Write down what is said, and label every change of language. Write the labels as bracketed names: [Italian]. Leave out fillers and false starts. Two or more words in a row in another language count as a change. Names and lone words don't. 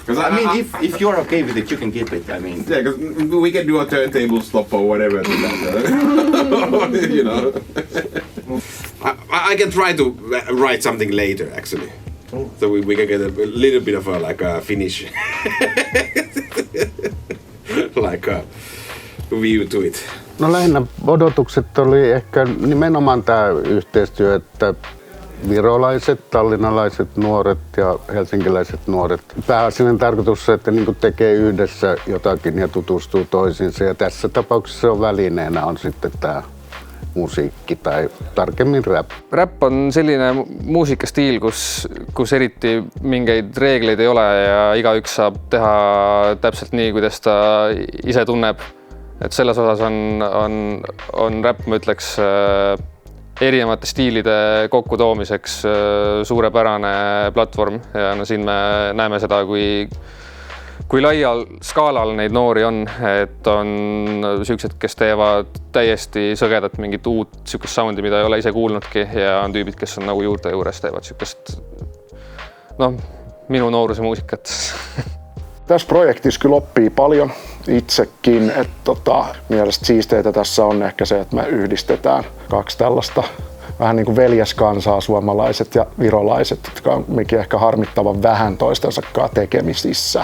[English] Because I mean, if you're okay with it, you can keep it. I mean, yeah, because we can do a turntable stop or whatever. You know. I can try to write something later, actually, so we can get a little bit of a finish, like a view to it. [Finnish] No lähinnä odotukset oli ehkä nimenomaan tämä yhteistyö, että virolaiset, tallinnalaiset nuoret ja helsinkiläiset nuoret. Pääasiallinen tarkoitus on, että niin tekee yhdessä jotakin ja tutustuu toisiinsa. Ja tässä tapauksessa on välineenä on sitten tämä musiikki tai tarkemmin rap. [Estonian] Rap on selline muusikastiil, kus eriti mingeid reegleid ei ole ja igaüks saab teha täpselt nii, kuidas ta ise tunneb. Et selles osas on rap, ma ütleks, erinevate stiilide kokkutoomiseks suurepärane platvorm ja no siin me näeme seda, kui laial skaalal neid noori on, et on siuksed, kes teevad täiesti sõgedat mingit uut siukest soundi, mida ei ole ise kuulnudki ja on tüübid, kes on nagu juurte juures teevad siukest minu nooruse muusikat. [Finnish] Tässä projektissa kyllä oppii paljon itsekin, että mielestäni siisteitä tässä on ehkä se, että me yhdistetään kaksi tällaista vähän niin kuin veljeskansaa, suomalaiset ja virolaiset, jotka on mikin ehkä harmittavan vähän toistensakaan tekemisissä.